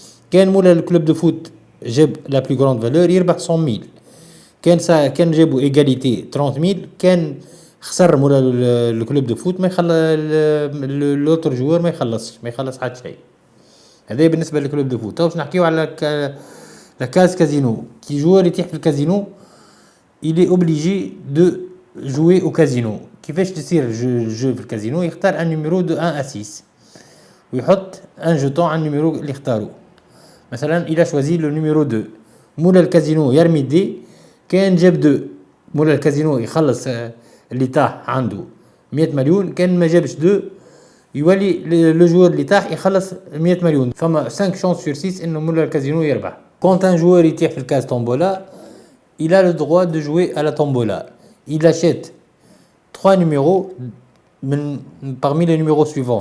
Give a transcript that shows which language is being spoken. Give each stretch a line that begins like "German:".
Arabic: كان مولا الكلوب دو فوت جاب لا بلو غروند فالور يربح 100 000. كان جابوا ايغاليتي 30 000. كان خسر مولا الكلوب دو فوت ما يخلى لوتر جوار ما يخلص حتى شيء. هذا بالنسبه للكلوب دو فوت. باش نحكيو على
French: la case casino. Qui joueur
Arabic: يتيح في الكازينو
French: il est obligé de jouer au casino.
Arabic: كيفاش تصير جو في الكازينو؟ يختار ان نيميرو دو 1 à 6 ويحط ان جيتون على النيميرو اللي اختارو. مثلا
French: il a choisi le numéro 2.
Arabic: مولا الكازينو يرمي دي كان جاب 2 مولا الكازينو يخلص اللي طاح عنده 100 مليون. كان ما جابش 2 يولي لو جوور اللي طاح يخلص 100 مليون. فما 5 شانس sur 6 انه مولا الكازينو يربح.
French: Quand un joueur
Arabic: يتيح في الكاز
French: tombola, il a le droit de jouer à la tombola. Il achète 3 numéros parmi les numéros suivants.